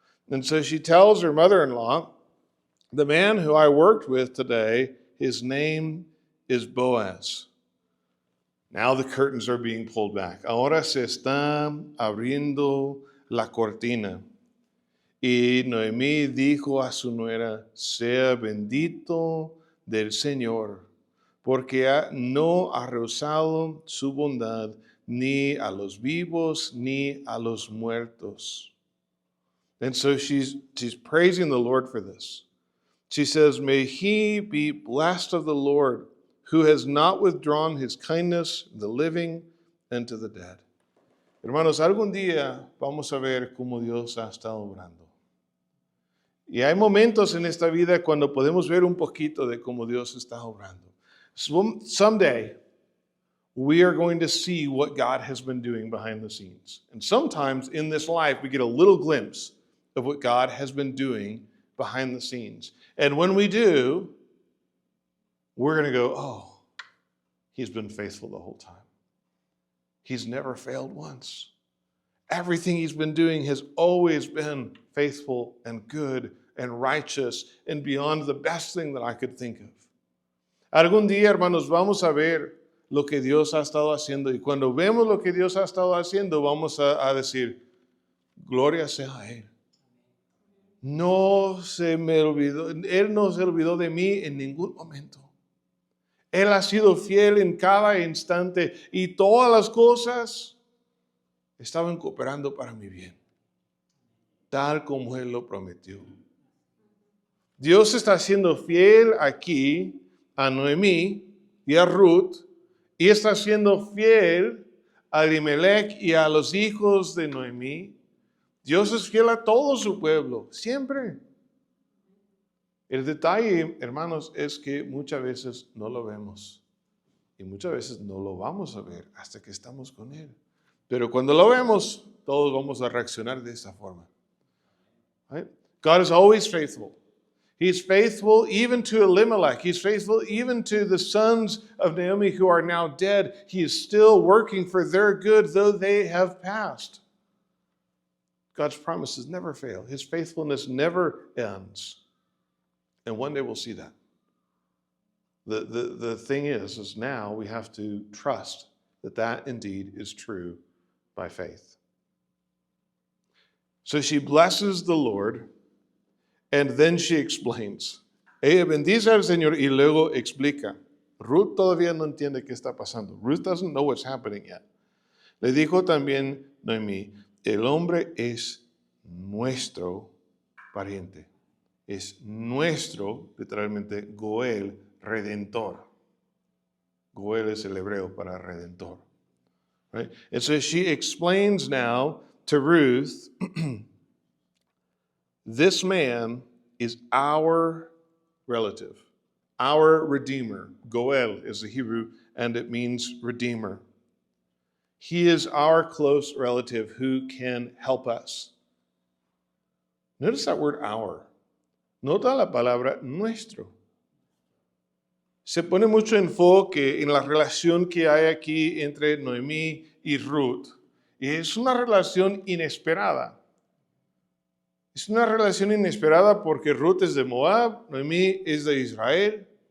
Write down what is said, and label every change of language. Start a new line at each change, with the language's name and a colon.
English: And so she tells her mother-in-law, the man who I worked with today, his name is Boaz. Now the curtains are being pulled back.
Spanish: Ahora se está abriendo la cortina. Y Noemí dijo a su nuera, sea bendito del Señor, porque no ha rehusado su bondad ni a los vivos ni a los muertos.
English: And so she's praising the Lord for this. She says, may he be blessed of the Lord, who has not withdrawn his kindness to the living and to the dead.
Spanish: Hermanos, algún día vamos a ver cómo Dios ha estado obrando. Y hay momentos en esta vida cuando podemos ver un poquito de cómo Dios está obrando.
English: Someday, we are going to see what God has been doing behind the scenes. And sometimes in this life, we get a little glimpse of what God has been doing behind the scenes. And when we do, we're going to go, oh, he's been faithful the whole time. He's never failed once. Everything he's been doing has always been faithful and good and righteous and beyond the best thing that I could think of.
Spanish: Algún día, hermanos, vamos a ver lo que Dios ha estado haciendo. Y cuando vemos lo que Dios ha estado haciendo, vamos a decir, gloria sea a Él. No se me olvidó, Él no se olvidó de mí en ningún momento. Él ha sido fiel en cada instante y todas las cosas estaban cooperando para mi bien, tal como Él lo prometió. Dios está siendo fiel aquí a Noemí y a Ruth, y está siendo fiel a Elimelech y a los hijos de Noemí. Dios es fiel a todo su pueblo, siempre. El detalle, hermanos, es que muchas veces no lo vemos y muchas veces no lo vamos a ver hasta que estamos con Él. Pero cuando lo vemos, todos vamos a reaccionar de esa forma.
English: Right? God is always faithful. He's faithful even to Elimelech. He's faithful even to the sons of Naomi who are now dead. He is still working for their good, though they have passed. God's promises never fail. His faithfulness never ends. And one day we'll see that. The thing is now we have to trust that indeed is true by faith. So she blesses the Lord, and then she explains.
Spanish: Ella bendice al Señor y luego explica. Ruth todavía no entiende qué está pasando.
English: Ruth doesn't know what's happening yet.
Spanish: Le dijo también Noemí, el hombre es nuestro pariente. Es nuestro, literalmente, Goel, redentor. Goel es el hebreo para redentor.
English: Right? And so she explains now to Ruth, this man is our relative, our redeemer. Goel is the Hebrew, and it means redeemer. He is our close relative who can help us. Notice that word our.
Spanish: Nota la palabra nuestro. Se pone mucho enfoque en la relación que hay aquí entre Noemí y Ruth. Y es una relación inesperada. Es una relación inesperada porque Ruth es de Moab, Noemí es de Israel.